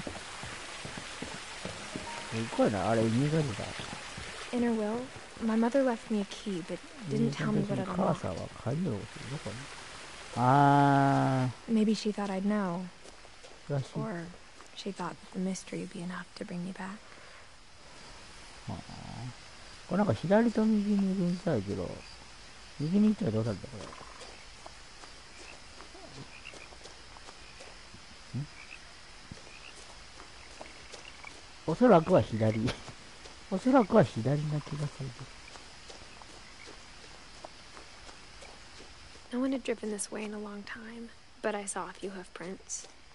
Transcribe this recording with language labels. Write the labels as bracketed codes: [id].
[ja] すごいな、あれ、意味が出た。 [en] In her will, my mother left me a key, but didn't tell me what it unlocked. Maybe she thought I'd know. Or she thought the mystery would be enough to bring me back. [ja] これなんか左と右に行くみたいけど、右に行ったらどうなるんだ、これ。おそらくは左。おそらくは左な気がする。 [en] No one had driven this way in a long time, but I saw a few hoof prints.